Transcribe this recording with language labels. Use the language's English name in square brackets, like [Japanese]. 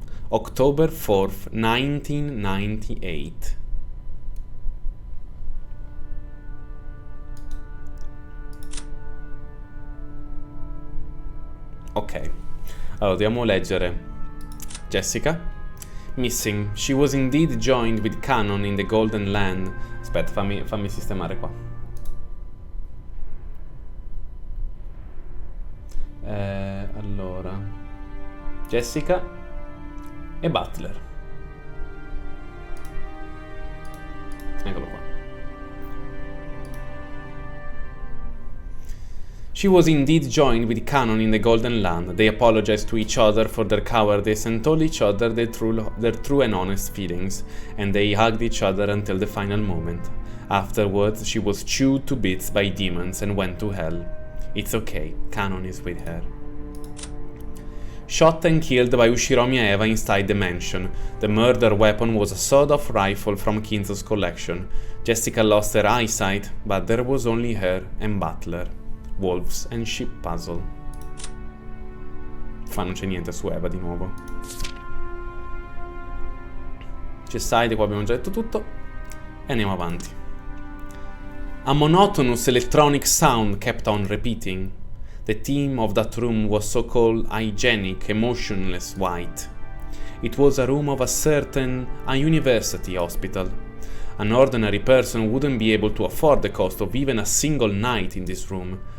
[English] October 4th, 1998. [Italian] Ok, allora dobbiamo leggere. [English] Jessica. Missing. She was indeed joined with Canon in the Golden Land. [Italian] Aspetta, fammi sistemare qua. Allora. Jessica e Butler. Eccolo qua. [English] She was indeed joined with Canon in the Golden Land. They apologized to each other for their cowardice and told each other their true and honest feelings, and they hugged each other until the final moment. Afterwards, she was chewed to bits by demons and went to hell. It's okay, Canon is with her. Shot and killed by Ushiromi Eva inside the mansion. The murder weapon was a sawed-off rifle from Kinzo's collection. Jessica lost her eyesight, but there was only her and Butler. Wolves and Ship Puzzle. [Italian] Non c'è niente su Eva di nuovo. C'è Side, qua abbiamo già detto tutto. E andiamo avanti. [English] A monotonous electronic sound kept on repeating. The theme of that room was so-called hygienic, emotionless white. It was a room of a certain university hospital. An ordinary person wouldn't be able to afford the cost of even a single night in this room.